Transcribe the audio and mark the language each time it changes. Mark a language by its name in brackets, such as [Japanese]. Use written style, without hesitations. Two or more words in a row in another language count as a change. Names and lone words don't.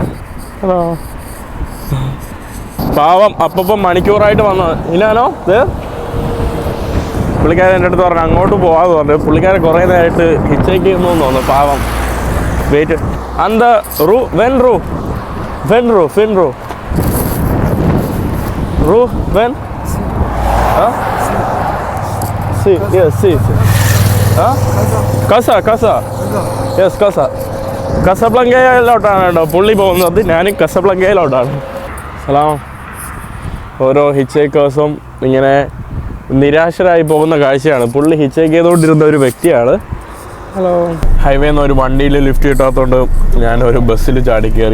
[Malayalam] പാവം അപ്പം മണിക്കൂറായിട്ട് വന്നത് ഇല്ലാലോ. ഇത് പുള്ളിക്കാരൻ എൻ്റെ അടുത്ത് പറഞ്ഞു അങ്ങോട്ട് പോകാമെന്ന് പറഞ്ഞു. പുള്ളിക്കാരൻ കുറേ നേരമായിട്ട് ഹിച്ചൈക്ക് ചെയ്യുന്നു തോന്നുന്നു. പാവം. വെയിറ്റ് അന്ത റൂ വെൻ റൂ വെൻ റൂ ഫിൻ റൂ Rue, ven. [Spanish] Sí, yes, sí. Casa. Yes, casa. [Malayalam] കസബ്ലങ്കയിലോട്ടാണ് കേട്ടോ പുള്ളി പോകുന്നത്. ഞാനും കസബ്ലങ്കയിലോട്ടാണ്. സലാം. ഓരോ ഹിച്ചേക്കേഴ്സും ഇങ്ങനെ നിരാശരായി പോകുന്ന കാഴ്ചയാണ്. പുള്ളി ഹിച്ചേക്ക് ചെയ്തുകൊണ്ടിരുന്ന ഒരു വ്യക്തിയാണ്. ഹലോ. ഹൈവേന്ന് ഒരു വണ്ടിയിൽ ലിഫ്റ്റ് കിട്ടാത്തതുകൊണ്ട് ഞാനൊരു ബസ്സിൽ ചാടി കയറി.